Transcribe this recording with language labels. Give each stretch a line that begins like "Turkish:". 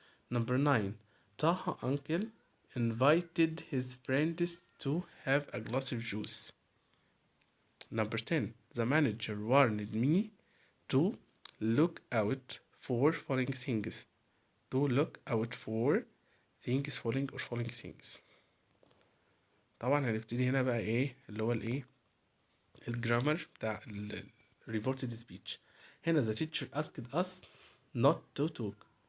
English: Number 9, Taha uncle invited his friends to have a glass of juice. Number 10, the manager warned me to look out for falling things. To look out for things falling or falling things.
Arabic: طبعا هنبتدي هنا بقى ايه اللي هو الايه الجرامر بتاع reported speech. هنا
English: the teacher asked us not to talk.